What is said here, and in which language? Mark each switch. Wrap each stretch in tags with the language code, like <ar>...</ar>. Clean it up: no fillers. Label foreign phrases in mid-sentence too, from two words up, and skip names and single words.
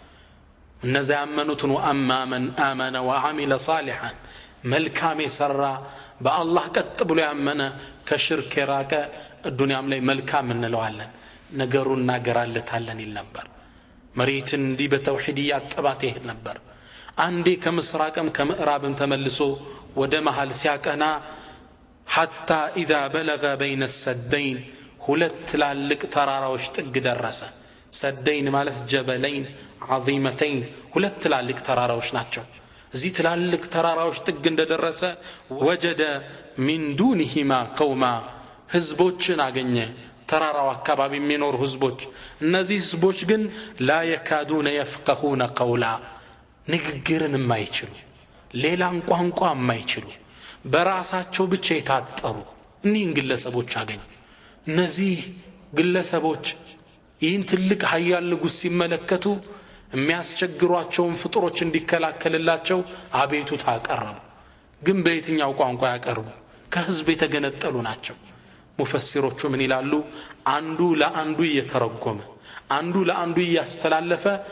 <am>እነዚያ ያመኑትን</am> <ar>وأما من آمن وعمل صالحا</ar> <am>መልካም የሰራ በአላህ ቀጥ ብሎ ያመነ ከሽርክ የራቀ ዱንያም ላይ መልካም እንለዋለን ነገሩን እናገራለታለን ይል ነበር መሬትን እንዲህ በተውሂድ ያጠባት ይሄድ ነበር አንዴ ከምስራቅም ከምዕራብም ተመልሶ ወደ መሃል ሲያቀና</am> <ar>حتى إذا بلغ بين السدين</ar> <am>ሁለት ትላልቅ ተራራዎች ጥግ ደረሰ ሰደይን ማለት</am> <ar>جبلين عظيمتين</ar> <am>ሁለት ትላልቅ ተራራዎች ናቸው እዚህ ትላልቅ ተራራዎች ጥግ እንደደረሰ</am> <ar>وجد من دونهما قوما</ar> <am>ህዝቦችን አገኘ ተራራው አካባቢ የሚኖር ህዝቦች እነዚህ ህዝቦች ግን</am> <ar>لا يكادون يفقهون قولا</ar> <am>ንግግርን የማይችሉ ሌላን ቋንቋ የማይችሉ በራሳቸው ብቻ የታጠሩ እኒህን ግለሰቦች አገኘ እነዚህ ግለሰቦች ይህን ትልቅ ኃያል ንጉስ ሲመለከቱ የሚያስቸግሯቸውን ፍጡሮች እንዲከላከልላቸው አቤቱታ አቀረቡ ግን በየትኛው ቋንቋ ያቀርቡ ከህዝብ የተገነጠሉ ናቸው ሙፈሲሮቹ ምን ይላሉ አንዱ ለአንዱ እየተረጎመ አንዱ ለአንዱ እያስተላለፈ</am>